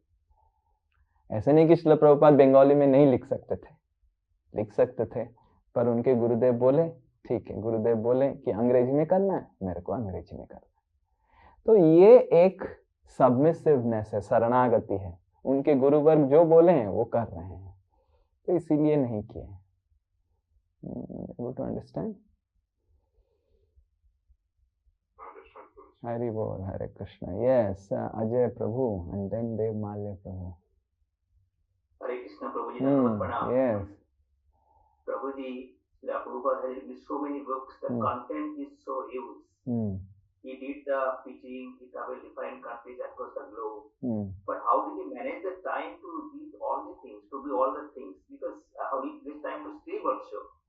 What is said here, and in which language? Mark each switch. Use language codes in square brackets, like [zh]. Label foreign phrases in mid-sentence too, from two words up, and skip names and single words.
[hi] ऐसे नहीं कि श्रील प्रभुपाद बंगाली में नहीं लिख सकते थे, लिख सकते थे, पर उनके गुरुदेव बोले ठीक है, गुरुदेव बोले कि अंग्रेजी में करना है, मेरे को अंग्रेजी में करना है। तो ये एक सबमिसिवनेस है, शरणागति है। उनके गुरुवर्ग जो बोले हैं वो कर रहे हैं, तो इसीलिए नहीं किए। [en] able to understand? [hi] हरि बोल, हरे कृष्ण। यस, अजय प्रभु [en] and then [hi] देव माल्य प्रभु। हरे कृष्ण प्रभु जी, धन्यवाद, प्रणाम। यस प्रभु जी, [en] Prabhupada has written so many books, the content is so huge. He did the preaching, he traveled different countries across the globe. But how did he manage the time to read all the things, to do all the things? Because how did he get time to sleep also?